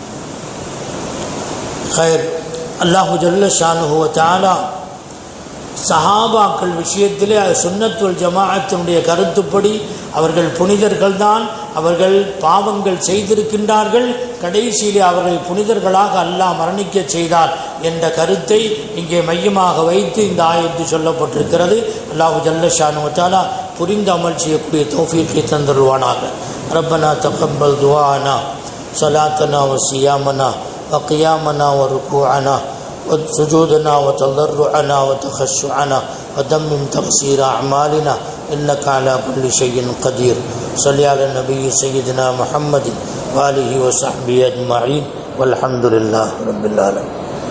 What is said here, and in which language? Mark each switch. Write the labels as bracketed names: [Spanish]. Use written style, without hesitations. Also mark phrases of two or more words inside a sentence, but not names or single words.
[Tamil] ஹைர், [Arabic] الله جل شأنه وتعالى [Tamil] சஹாபாக்கள் விஷயத்திலே [Arabic] السنة والجماعة [Tamil] கருத்துப்படி அவர்கள் புனிதர்கள் தான், அவர்கள் பாவங்கள் செய்திருக்கின்றார்கள், கடைசியிலே அவர்களை புனிதர்களாக அல்லாஹ் மரணிக்க செய்தார் என்ற கருத்தை இங்கே மையமாக வைத்து இந்த ஆயத்து சொல்லப்பட்டிருக்கிறது. [Arabic] الله جل شأنه وتعالى [Tamil] புரிந்து அமல் செய்யக்கூடிய தௌஃபீக்கை தந்தருள்வானாக. [Arabic] ربنا تقبل دعاءنا صلاتنا وصيامنا وقيامنا وركوعنا وسجودنا وتضرعنا وتخشعنا وتمم تقصير أعمالنا إنك على كل شيء قدير. صل على النبي سيدنا محمد وآله وصحبه أجمعين والحمد لله رب العالمين.